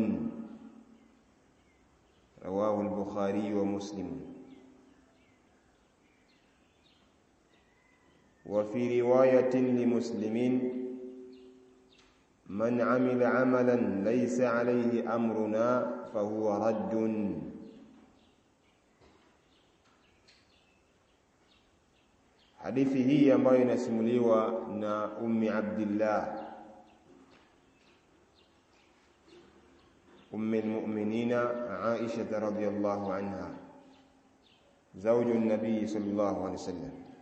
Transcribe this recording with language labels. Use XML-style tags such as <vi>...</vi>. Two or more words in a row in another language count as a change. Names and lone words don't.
<ar>رواه البخاري ومسلم. وفي رواية لمسلم: من عمل عملا ليس عليه أمرنا فهو رد.</ar> <sw>Hadithi hii ambayo inasimuliwa na Ummi Abdillah Ummi al-Mu'minina Aisha</sw> <ar>رضي الله عنها, زوج النبي صلى الله عليه وسلم,</ar>